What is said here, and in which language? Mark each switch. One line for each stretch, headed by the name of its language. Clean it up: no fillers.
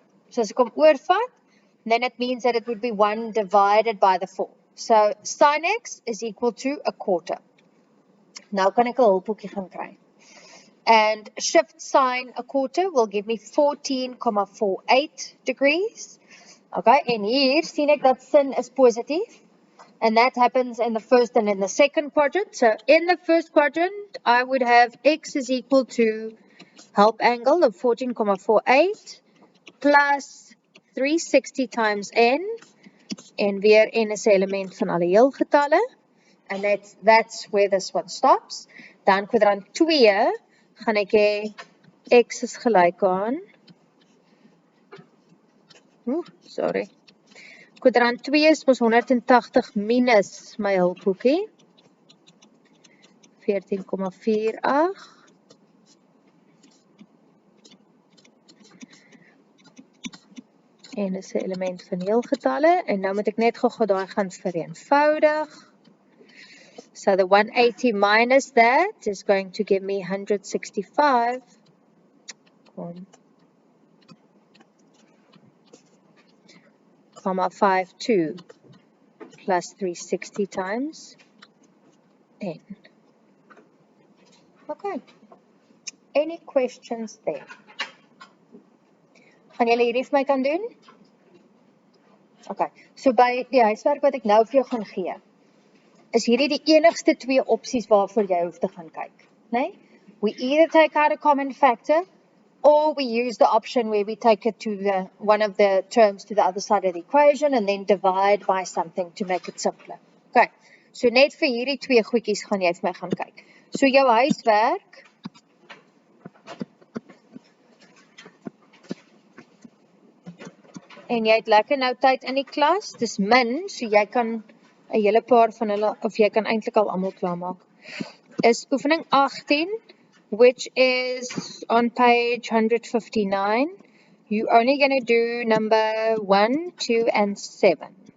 English: So
Afrikaans: as ek hom oorvat,
English: then it means that it would be 1 divided by the 4. So sin x is equal to a quarter.
Afrikaans: Nou kan ek 'n hulpboekie gaan kry.
English: And shift sine a quarter will give me 14,48 degrees.
Afrikaans: Okay, en hier sien ek dat sin is positief.
English: And that happens in the first and in the second quadrant. So in the first quadrant, I would have x is equal to help angle of 14,48 plus 360 times n.
Afrikaans: En weer n is 'n element van alle heelgetalle.
English: And that's where this one stops.
Afrikaans: Dan kwadrant 2 gaan ek hê x is gelyk aan Kwadrant 2 is mos 180 minus my hulpboekie. 14,48. En is 'n element van heelgetalle. En nou moet ek net gou daai gaan vereenvoudig.
English: So the 180 minus that is going to give me 165,52 plus 360 times n. Okay. Any questions there?
Afrikaans: Gaan julle hierdie vir my kan doen? Okay. So by die huiswerk wat ek nou vir jou gaan gee, is hierdie die enigste 2 opsies waarvoor jy hoef te gaan kyk, né?
English: We either take out a common factor or we use the option where we take it to one of the terms to the other side of the equation and then divide by something to make it simpler. Okay.
Afrikaans: So net vir hierdie 2 goedjies gaan jy vir my gaan kyk. So jou huiswerk en jy het lekker nou tyd in die klas, dis min, so jy kan 'n hele paar van hulle, of jy kan eintlik al almal klaarmaak, is oefening 18,
English: which is on page 159. You only going to do number 1, 2 and 7.